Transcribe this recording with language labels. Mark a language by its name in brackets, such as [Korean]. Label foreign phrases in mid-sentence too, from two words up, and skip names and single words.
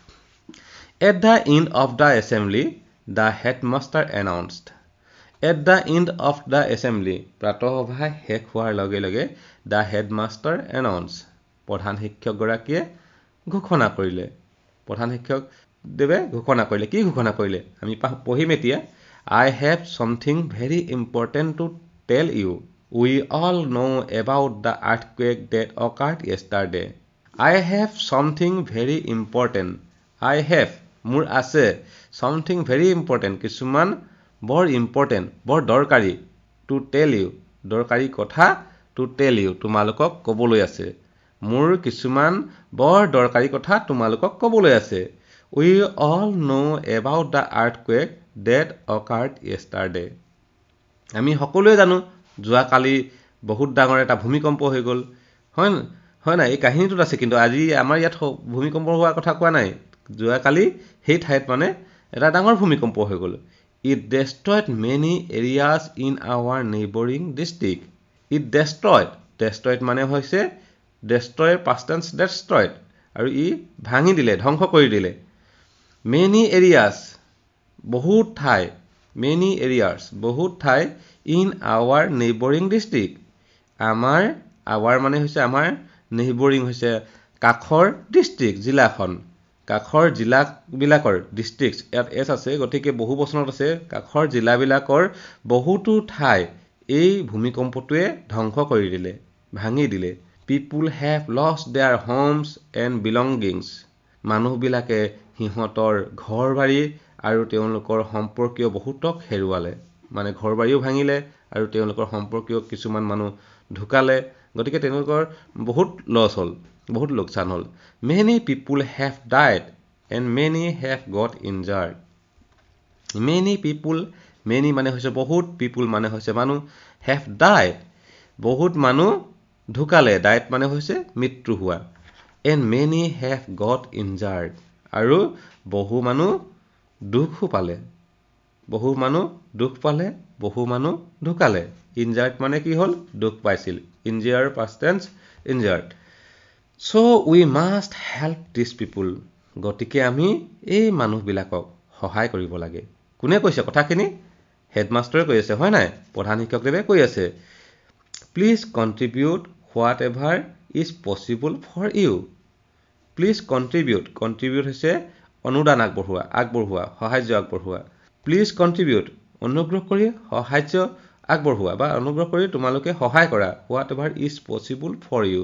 [English] at the end of the assembly the headmaster announced. at the end of the assembly, [Assamese] প্ৰাতঃসভা শেষ হোৱাৰ লগে লগে [English] the headmaster announce, [Assamese] প্ৰধান শিক্ষকগৰাকীয়ে ঘোষণা কৰিলে। প্ৰধান শিক্ষকদেৱে ঘোষণা কৰিলে। কি ঘোষণা কৰিলে আমি পঢ়িম এতিয়া। [English] I have something very important to tell you. We all know about the earthquake that occurred yesterday. I have something very important. I have, [Assamese] মোৰ আছে, [English] something very important, [Assamese] কিছুমান বৰ ইম্পৰ্টেণ্ট, বৰ দৰকাৰী, [English] to tell you, [Assamese] দৰকাৰী কথা, [English] to tell you, [Assamese] তোমালোকক ক'বলৈ আছে। মোৰ কিছুমান বৰ দৰকাৰী কথা তোমালোকক ক'বলৈ আছে। [English] We all know about the earthquake that occurred yesterday. [Assamese] আমি সকলোৱে জানো যোৱাকালি বহুত ডাঙৰ এটা ভূমিকম্প হৈ গ'ল, হয় নাই? এই কাহিনীটোত আছে, কিন্তু আজি আমাৰ ইয়াত ভূমিকম্প হোৱাৰ কথা কোৱা নাই। যোৱাকালি সেই ঠাইত মানে এটা ডাঙৰ ভূমিকম্প হৈ গ'ল। [English] It destroyed many areas in our neighboring district. It destroyed [Assamese] মানে হৈছে [English] destroy, past tense destroyed, [Assamese] আৰু ই ভাঙি দিলে, ধ্বংস কৰি দিলে। [English] Many areas, [Assamese] বহুত ঠাই, [English] many areas, [Assamese] বহুত ঠাই, [English] in our neighboring district, our [Assamese] মানে হৈছে আমাৰ, neighboring হৈছে কাষৰ ডিষ্ট্ৰিক্ট, জিলাখন, কাষৰ জিলাবিলাকৰ, ডিষ্ট্ৰিক্ট, ইয়াত এছ আছে, গতিকে বহু বচনত আছে, কাষৰ জিলাবিলাকৰ বহুতো ঠাই এই ভূমিকম্পটোৱে ধ্বংস কৰি দিলে, ভাঙি দিলে। [English] People have lost their homes and belongings. [Assamese] মানুহবিলাকে সিহঁতৰ ঘৰ বাৰী আৰু তেওঁলোকৰ সম্পৰ্কীয় বহুতক হেৰুৱালে, মানে ঘৰ বাৰীও ভাঙিলে আৰু তেওঁলোকৰ সম্পৰ্কীয় কিছুমান মানুহ ঢুকালে, গতিকে তেওঁলোকৰ বহুত লছ হ'ল, বহুত লোকচান হ'ল। [English] Many people have died and many have got injured. Many people, many [Assamese] মানে হৈছে বহুত, people মানে হৈছে মানুহ, [English] have died, [Assamese] বহুত মানুহ ঢুকালে, died মানে হৈছে মৃত্যু হোৱা, [English] and many have got injured, [Assamese] আৰু বহু মানুহ দুখো পালে, বহু মানুহ দুখ পালে, বহু মানুহ ঢুকালে। Injured মানে কি হ'ল, দুখ পাইছিল, [English] injured past tense injured. So we must help these people. [Assamese] গতিকে আমি এই মানুহবিলাকক সহায় কৰিব লাগে। কোনে কৈছে কথাখিনি? হেডমাষ্টাৰে কৈ আছে, হয় নাই? প্ৰধান শিক্ষকদেৱে কৈ আছে। [English] Please contribute whatever is possible for you. Please contribute, contribute [Assamese] হৈছে অনুদান আগবঢ়োৱা, সাহায্য আগবঢ়োৱা। [English] Please contribute, [Assamese] অনুগ্ৰহ কৰি সাহায্য আগবঢ়োৱা বা অনুগ্ৰহ কৰি তোমালোকে সহায় কৰা, [English] whatever is possible for you.